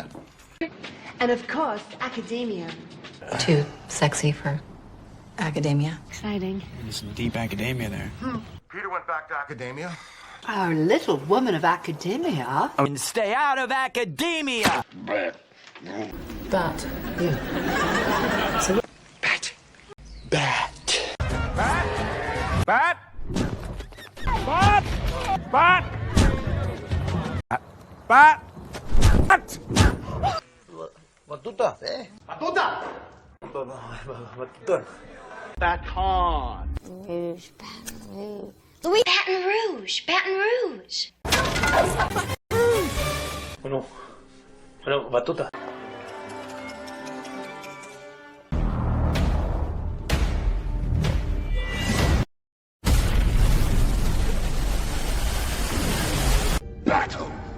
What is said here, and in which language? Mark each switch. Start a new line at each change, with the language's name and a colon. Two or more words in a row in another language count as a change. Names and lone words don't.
English: And of course, academia. Too sexy for academia. Exciting. There's some deep academia there. Peter went back to academia. Our little woman of academia. And stay out of academia! But, yeah. Bat. Bat. Bat. Bat. Bat. Bat. Bat. Bat. Batuta, eh? Batuta. Baton. Rouge, Baton Rouge. Louis, Baton Rouge, Baton Rouge.
Spanish: Bueno, batuta.
English: Battle.